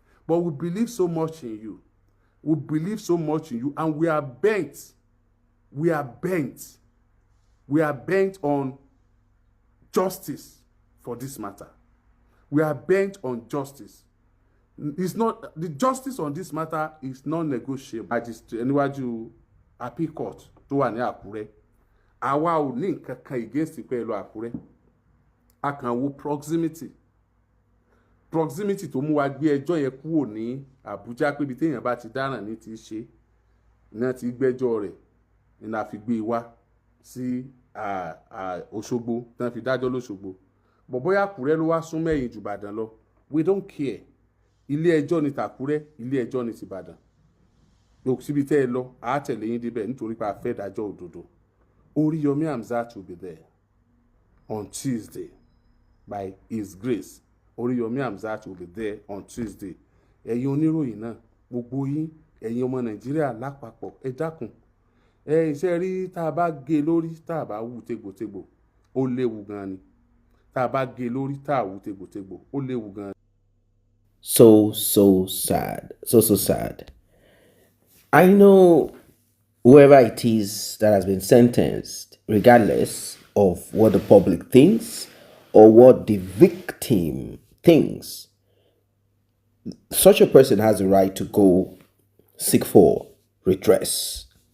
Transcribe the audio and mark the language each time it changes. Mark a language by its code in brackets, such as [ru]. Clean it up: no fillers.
[en] But we believe so much in you. We believe so much in you and we are bent. We are bent. We are bent on justice for this matter. We are bent on justice. It's not the justice on this matter is non-negotiable. [yo] Níwájú appeal court tó wà ní Àkúrẹ́. Àwa ò ní nǹkan kan against pé lọ Àkúrẹ́. A kàn wo proximity. Proximity tó mú wa gbé ẹjọ́ yẹn kúrò ní Àbújá pé ibi téèyàn bá ti dáràn ní ti ṣe náà ti gbẹ́jọ́ rẹ̀ ní la fi gbé wá sí Òṣogbo tán fi dájọ́ lóṣogbo. Bọ̀ bóyá Àkúrẹ́ ló wá sún mẹ́yìn jù Ìbàdàn lọ. [en] We don't care. [yo] ilé ẹjọ́ ní tàkúrẹ́, ilé ẹjọ́ ní tìbàdàn. Yòókù síbi tẹ́ ẹ lọ àá tẹ̀lé yín débẹ̀ nítorí pé a fẹ́ dájọ́ òdodo. [en] Oriyomi Hamzat will be there on Tuesday by his grace. Oriyomi Hamzat will be there on Tuesday. [yo] Ẹ̀yin oníròyìn náà gbogbo yín, ẹ̀yin ọmọ Nàìjíríà lápapọ̀, ẹ dákun. Iṣẹ́ rí tá a bá gé lórí tá a bá wú tegbòtegbò ó léwu gan ni. Tá a bá gé lórí tá a wú tegbòtegbò ó léwu gan. [en] So sad. So sad. I know whoever it is that has been sentenced, regardless of what the public thinks or what the victim thinks, such a person has the right to go seek for redress.